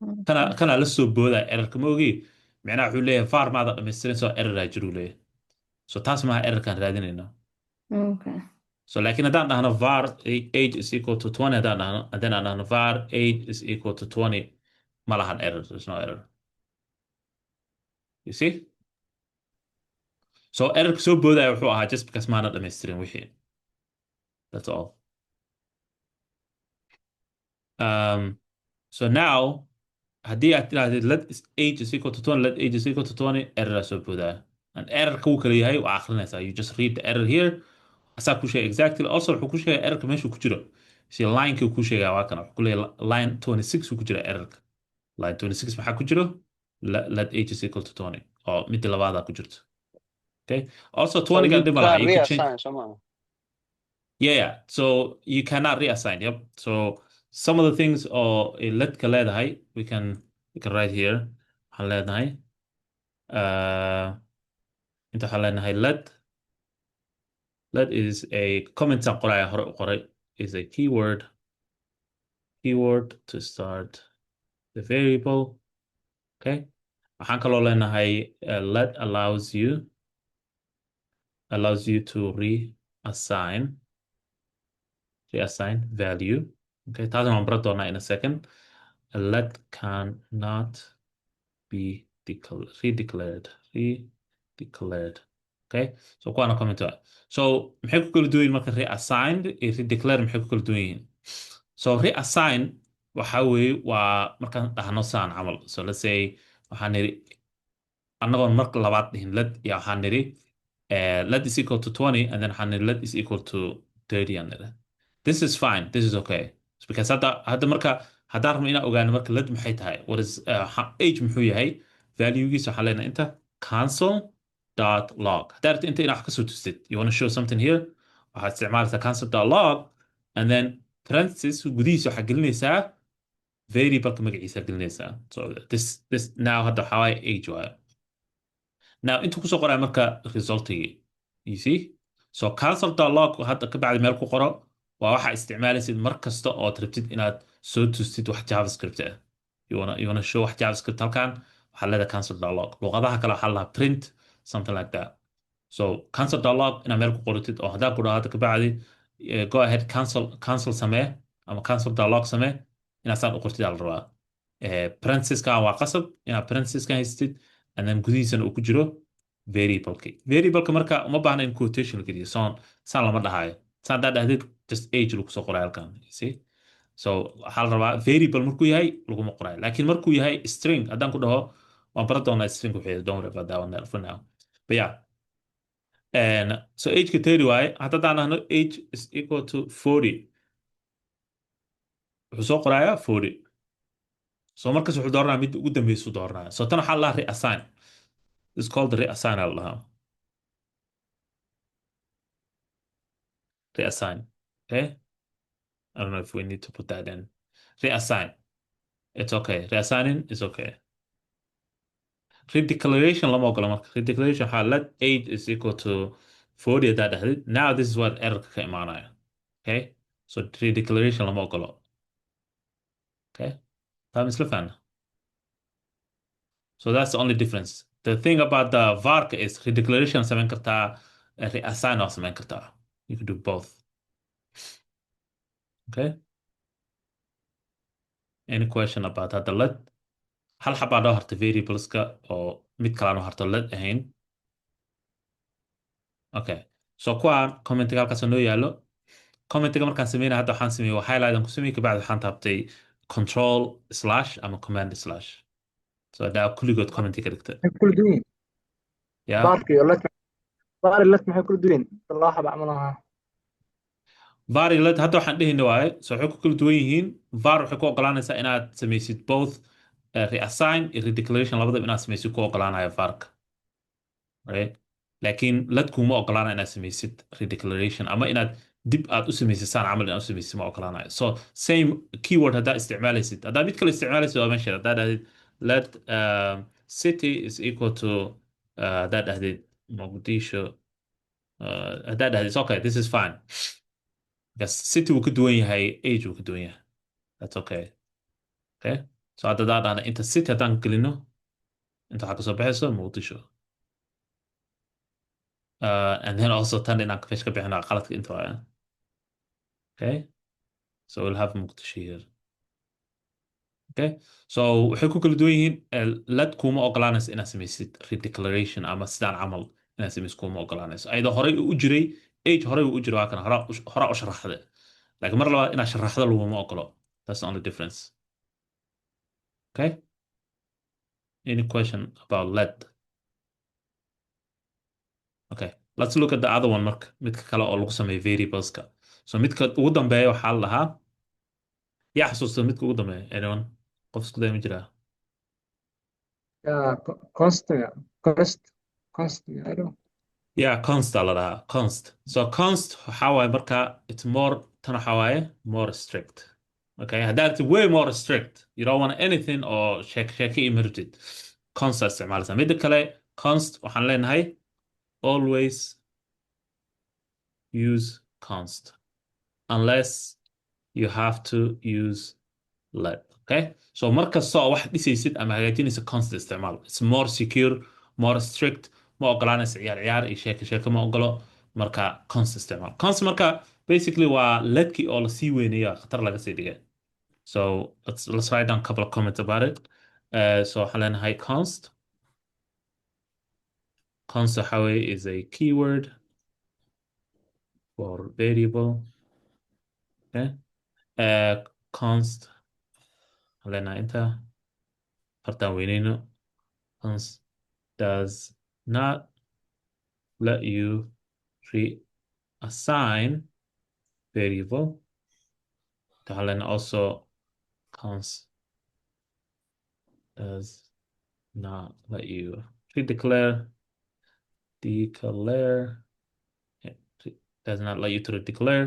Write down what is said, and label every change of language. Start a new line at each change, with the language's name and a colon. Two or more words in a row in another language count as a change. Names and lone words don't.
Somali: kana la soo boodaa errorka ma ogi macnaha wuxuu leeyahay var maada dhamaystirin soo erroraa jiruu leeyahay so taas maaha errorkaan raadinayno
English: Okay.
Somali: so laakiin haddaan dhahno
English: var age is equal to 20
Somali: haddaan dhahno
English: var age is equal to 20
Somali: ma lahan error
English: there's no error you see
Somali: so errorka soo boodaya wuxuu ahaa
English: just because
Somali: maana dhamaystirin wixii
English: that's all
Somali: so now haddii aad tidhahdid
English: let age is equal to 20 let age is equal to 20
Somali: error soo boodaya and errorka wuu kala yahay waa akhrinaysaa
English: you just read the error here
Somali: asaa ku sheegay exactly also wuxuu ku sheegay errorka meeshuu ku jiro si linekii ku sheegaya waa kana wuxuu ku leeyahay line 26 uu ku jira errorka line 26 maxaa ku jiro
English: let age is equal to 20
Somali: oo midda labaadaa ku jirto
English: okay also So 20 you
Somali: gan dhib ma laha
English: can you could change reassign somehow. yeah so you cannot reassign yep so some of the things
Somali: oo letka leedahay
English: we can write here
Somali: waxaan leedahay inta waxaan leenahay
English: let is a comment
Somali: aan qoraya hore u qoray
English: is a keyword to start the variable okay
Somali: waxaan kaloo leenahay
English: let allows you to reassign value okay
Somali: taasna waan baran doonaa
English: in a second let cannot be redeclared okay so
Somali: kuwaana comment so maxay ku kala duwan yihiin marka reassigned iyo redeclared maxay ku kala duwan yihiin so reassign waxa weeye waa markaan dhahno saan camal
English: so let's say
Somali: waxaan niri annagoon marka labaad dhihin let ya waxaan niri
English: let is equal to 20 and then
Somali: waxaan niri
English: let is equal to 30
Somali: aan niri
English: this is fine this is okay it's because
Somali: hadda marka haddaan rabno inaan ogaano marka let maxay tahay
English: what is age
Somali: muxuu yahay valuegiisa waxaan leenahay inta console.log haddaa rabta inta inaad wax kasoo tustid
English: you want to show something here
Somali: waxaad isticmaalaysaa console.log
English: and then parenthesis
Somali: gudihiisa waxaa gelinaysaa variableka magaciisa gelinaysaa
English: so this now
Somali: hadda waxaa waaye age waaye now intuu kusoo qoraya marka resultigii
English: you see so
Somali: console.log hadda ka bacdi meel ku qoro waa waxa isticmaalaysid mar kasta ood rabtid inaad soo tustid wax javascript ah
English: you wanna show
Somali: wax javascript halkan waxaa leedahay console.log luqadaha kale waxaa lahaa print
English: something like that so
Somali: console.log inaad meel ku qoratid oo haddaa ku dhaho hadda ka bacdi
English: go ahead console
Somali: samee ama console.log samee inaad saan u qortid aa la rabaa parentheseskan waa qasab inaad parentheseskan haystid and then gudihiisana uu ku jiro variableka marka uma baahna in quotation la geliyo saan lama dhahayo saan haddaa dhahdid just age lagu soo qoray halkan see so waxaa la rabaa variable markuu yahay laguma qorayo laakiin markuu yahay string haddaan ku dhaho waan baran doonaa string wuxuu
English: don't worry about that one for now but yeah and so
Somali: age-ka 30 waaye haddaan dhahno age is equal to 40 wuxuu soo qorayaa 40 so markas wuxuu dooranaya midda ugu dambeysuu dooranaya so tan waxaa la reassign
English: it's called reassign
Somali: aa la dhahaa
English: reassign okay I don't know if we need to put that in reassign it's okay reassigning is okay redeclaration
Somali: lama ogola marka redeclaration waxaa
English: let age is equal to 40
Somali: haddaa dhahdid
English: now this is what
Somali: errorka ka imaanaya
English: okay so redeclaration
Somali: lama ogolo okay faham isla fahna
English: so that's the only difference the thing about the varka is redeclaration
Somali: samayn kartaa reassign waa samayn kartaa
English: you can do both okay any question about
Somali: hadda let hal xabaa noo harta variableska oo mid kalaa noo harto let ahayn okay so kuwaan commentiga halkaas noo yaalo commentiga markaan sameynaya hadda waxaan sameeyey waa highlight aan ku sameeyey kabacdi waxaan taabtay
English: control slash
Somali: ama
English: command slash
Somali: so haddaa kulligood commenti ka dhigta maxay kula duwan yihiin yeah baarka iyo baar iyo let maxay kula duwan yihiin loo xaba camalaha var iyo let hadda waxaan dhehayna waaye so waxay ku kala duwan yihiin var waxay ku ogolaanaysaa inaad samaysid both reassign iyo redeclaration labadaba inaad samaysid ku ogolaanaya varka right laakiin let kuma ogolaanaya inaad samaysid redeclaration ama inaad dib aad u samaysid saan camal inaad u samaysid ma ogolaanayo
English: so same keyword
Somali: haddaa isticmaalaysid haddaa mid kale isticmaalaysid waa meesheeda haddaa dhahdid let city is equal to haddaa dhahdid muqdisho haddaa dhahdid
English: okay this is fine
Somali: because city wuu ka duwan yahay age wuu ka duwan yahay
English: that's okay okay so
Somali: hadda haddaan dhahna intercity haddaan gelino inta waxaa kasoo baxayso muqdisho. And then also tan inaan meesha ka bixina qaladka inta waaya.
English: Okay, so we'll have muqdisho here.
Somali: Okay, so waxay ku kala duwan yihiin led kuma ogolaanayso inaad samaysid redeclaration ama sidaan camal inaad samaysid kuma ogolaanayso ayadoo horey u jiray age horey u jiray waa kana hora u sharaxde laakiin mar labaad inaad sharaxdo laguma ogolo.
English: That's the only difference. Okay, any question about led? Okay, let's look at the other one
Somali: marka midka kale oo lagu sameeyo variableska.
English: So midka ugu dambeeya waxaa la lahaa yaa xasuusta midka ugu dambeeya anyone qof isku daya ma jiraa? constant constant I don't Yeah,
Somali: const aa la dhahaa const. So const waxaa waaye marka
English: it's more
Somali: tan waxaa waaye
English: more strict. Okay, haddaad way more strict you don't want anything or
Somali: sheeko emerged const aa isticmaalaysaa. Midda kale const waxaan leenahay
English: always use const unless you have to use let.
Somali: Okay, so markasta oo wax dhisaysid ama hagaajinaysa const isticmaal.
English: It's more secure, more strict.
Somali: Ma ogolaanaysa ciyaar ciyaar iyo sheeko ma ogolo marka const isticmaal. Const marka basically waa ledkii oo lasii weyneeya khatar laga sii dhigay.
English: So let's write down a couple of comments about it.
Somali: So waxaan leenahay const waxa weeye
English: is a keyword for variable.
Somali: Okay, const waxaan leenahay inta fartaan weyneyno
English: const does not let you reassign variable. Then also const does not let you declare does not let you to declare.